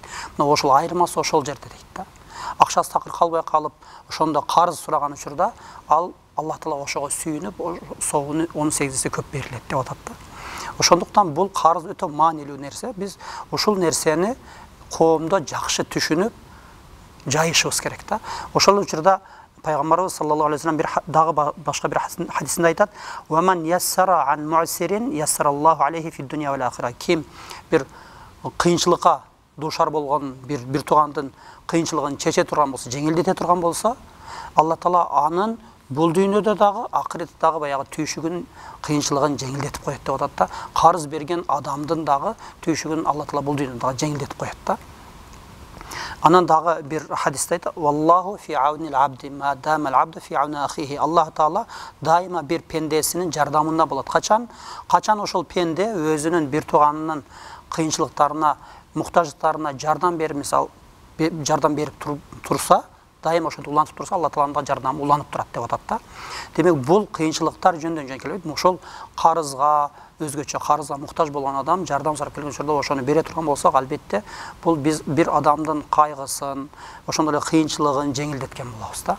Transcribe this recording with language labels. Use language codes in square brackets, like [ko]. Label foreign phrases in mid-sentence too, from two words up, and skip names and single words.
[ky] Мына ошол айырмасы ошол жерде дейт да. Акчасы такыр калбай калып, ошондо карыз сураган учурда ал Аллах Таала ошого сүйүнүп, соогуну 18 есе көп берилет деп атат да. Ошондуктан бул карыз өтө маанилүү нерсе. Биз ушул нерсени коомдо жакшы түшүнүп жайышыбыз керек да. Ошол учурда пайгамбарыбыз [ar] صلى الله عليه وسلم [ky] дагы башка бир хадисинде айтат: [ar] "ومن يسر عن معسر يسر الله عليه في الدنيا والآخرة." [ky] Ким бир кыйынчылыкка душар болгон бир туугандын кыйынчылыгын чече турган болсо, жеңилдете турган болсо, Алла Таала анын бул дүйнөдө дагы, акыретте дагы баягы түйшүгүн, кыйынчылыгын жеңилдетип коет деп атат да. Карыз берген адамдын дагы түйшүгүн Алла Таала бул дүйнөдө дагы жеңилдетип коет да. Анан дагы бир хадисте айтат: [ar] "والله في عون العبد ما دام العبد في عون أخيه." [ky] Аллах Таала дайыма бир пендесинин жардамында болот. Качан ошол пенде өзүнүн бир тууганынын кыйынчылыктарына, муктаждыктарына жардам берип, мисал жардам берип турса, дайыма ошентип улантып турса, Алла Тааланын жардамы уланып турат деп атат да. Демек, бул кыйынчылыктар жөндөн келбейт. Ошол карызга, өзгөчө карызга муктаж болгон адам жардам сурап келген учурда ошону бере турган болсок, албетте бул биз бир адамдын кайгысын, ошондой эле кыйынчылыгын жеңилдеткен болобуз да.